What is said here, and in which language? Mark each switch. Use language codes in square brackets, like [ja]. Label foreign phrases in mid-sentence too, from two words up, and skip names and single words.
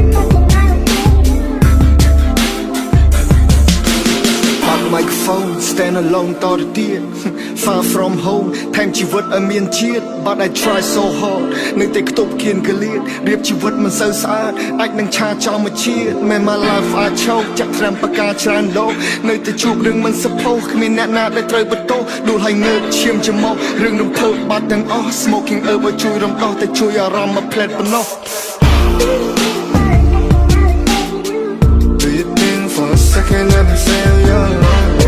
[en] Stand alone [km] តទៅទៀត [en] Far from home [km] ថែមជីវិតឲ្យមានជាតិ [en] But I try so hard [km] នៅតែខ្ទប់គៀនក លៀតរៀបជីវិតមិនសូវស្អាតអាចនឹងឆាចោលមួយជាតិ [en] Man my life I choke [km] ចាក់ត្រាំបកាច្រើនដងនៅតែជួបរឿងមិនសុផុសគ្មានអ្នកណាដែលត្រូវបន្ទោសដួលឲ្យងើបឈាមច្រមុះរឿងរំភើបបាត់ទាំងអស់ [en] Smoking herb [km] ឲ្យជួយរំដោះតែជួយអារម្មណ៍មកផ្លែតប៉ុណ្ណោះ [en] Do you think for a second that I say you're alone?